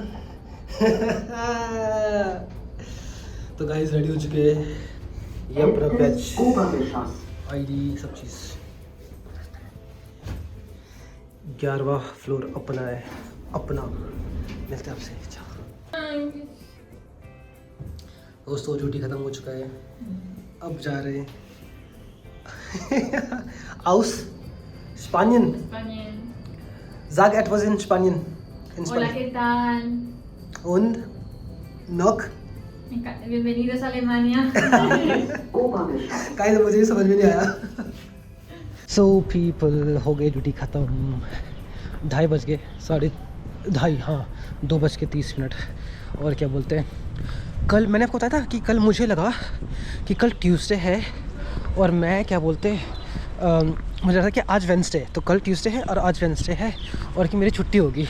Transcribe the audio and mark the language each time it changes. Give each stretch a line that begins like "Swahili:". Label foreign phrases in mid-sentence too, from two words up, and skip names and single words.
Hindi: तो
English: guys ready
Hindi: हो चुके हैं, ये अपना बैच, आईडी सब चीज़। 11वां फ्लोर अपना है, अपना। मिलते हैं आपसे। दोस्तों ड्यूटी ख़त्म हो चुका है, अब जा रहे हैं
German: aus Spanien. Sag etwas in Spanien.
Spanish: Hola, ¿qué tal?
German: Und noch?
Spanish: Bienvenidos a Alemania.
Hindi: काहे मुझे समझ में नहीं आया।
English: So people,
Hindi: हो गई ड्यूटी ख़त्म, 2:30 बज गए, 2:30, हाँ 2:30। और क्या बोलते हैं, कल मैंने आपको बताया था कि कल मुझे लगा कि कल ट्यूसडे है, और मैं क्या बोलते मुझे लगा कि आज वेडनेसडे, तो कल ट्यूसडे है और आज वेडनेसडे है, और कि मेरी छुट्टी होगी।